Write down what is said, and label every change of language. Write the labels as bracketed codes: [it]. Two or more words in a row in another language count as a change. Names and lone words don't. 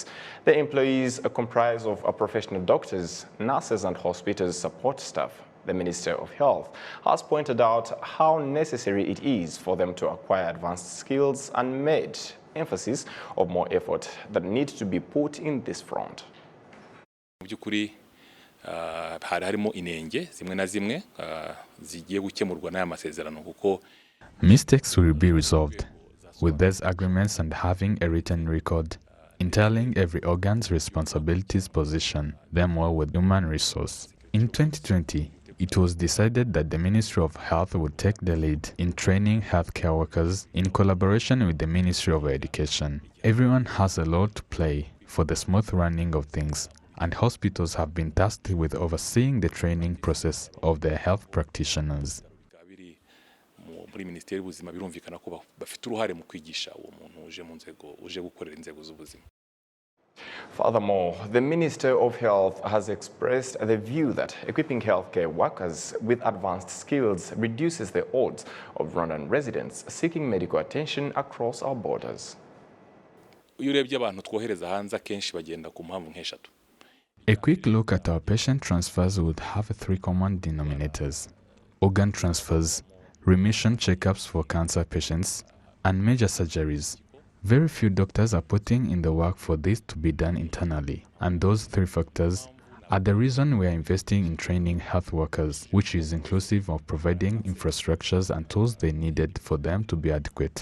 [en] The employees comprise of professional doctors, nurses and hospital support staff. The Minister of Health has pointed out how necessary it is for them to acquire advanced skills and made emphasis of more effort that needs to be put in this front. [rw] Byukuri hari harimo inenge zimwe na zimwe zigiye gukemurwa n'aya masezerano kuko [en] mistakes will be resolved with these agreements and having a written record entailing every organ's responsibilities, position them well with human resource. In 2020, it was decided that the Ministry of Health would take the lead in training healthcare workers in collaboration with the Ministry of Education. Everyone has a role to play for the smooth running of things, and hospitals have been tasked with overseeing the training process of their health practitioners. [rw] Muri Minisiteri y'Ubuzima birumvikana ko bafite uruhare mu kwigisha uwo muntu uje mu nzego uje gukorera inzego z'ubuzima. [en] Furthermore, the Minister of Health has expressed the view that equipping healthcare workers with advanced skills reduces the odds of Rwandan residents seeking medical attention across our borders. [rw] iyo urebye abantu twohereza hanze akenshi bagenda ku mpamvu nk'eshatu. [en] A quick look at our patient transfers would have three common denominators: organ transfers, remission checkups for cancer patients, and major surgeries. Very few doctors are putting in the work for this to be done internally, and those three factors are the reason we are investing in training health workers, which is inclusive of providing infrastructures and tools they needed for them to be adequate.